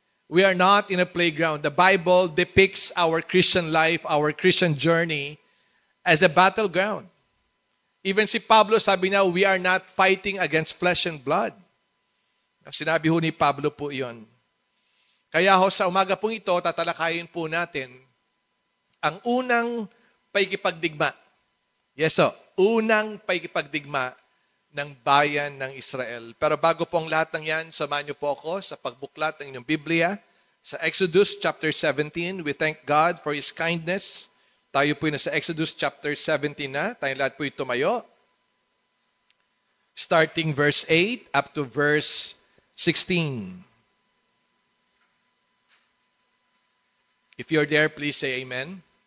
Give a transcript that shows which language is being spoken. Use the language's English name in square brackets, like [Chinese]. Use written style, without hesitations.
[English] We are not in a playground. The Bible depicts our Christian life, our Christian journey as a battleground. Even [Filipino] si Pablo sabi niya, [English] we are not fighting against flesh and blood. [Filipino] Sinabi ho ni Pablo po iyon. Kaya ho sa umaga pong ito, tatalakayin po natin ang unang paikipagdigma. Yes, so, unang paikipagdigma ng bayan ng Israel. Pero bago po ang lahat ng yan, samahan niyo po ako sa pagbuklat ng inyong Biblia sa Exodus chapter 17. [English] We thank God for His kindness. [Filipino] Tayo po na sa Exodus chapter 17 na. Tayo lahat po tumayo. [English] Starting verse 8 up to verse 16. If you're there, please say amen.